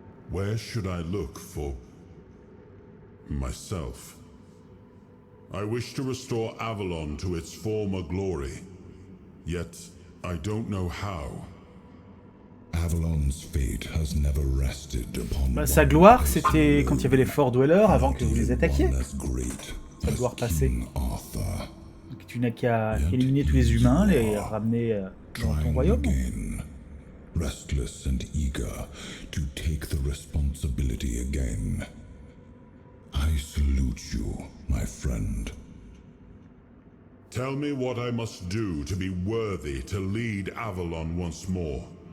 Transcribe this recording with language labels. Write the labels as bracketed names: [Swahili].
[English] Where should I look for myself? I wish to restore Avalon to its former glory, yet I don't know how. Avalon's fate has never rested upon [French] Sa gloire, c'était quand il y avait les Four Dwellers avant que vous les attaquiez. Sa gloire passée. Donc tu n'as qu'à éliminer tous les humains, les ramener dans ton royaume. [English] Restless and eager to take the responsibility again. I salute you, my friend. Tell me what I must do to be worthy to lead Avalon once more.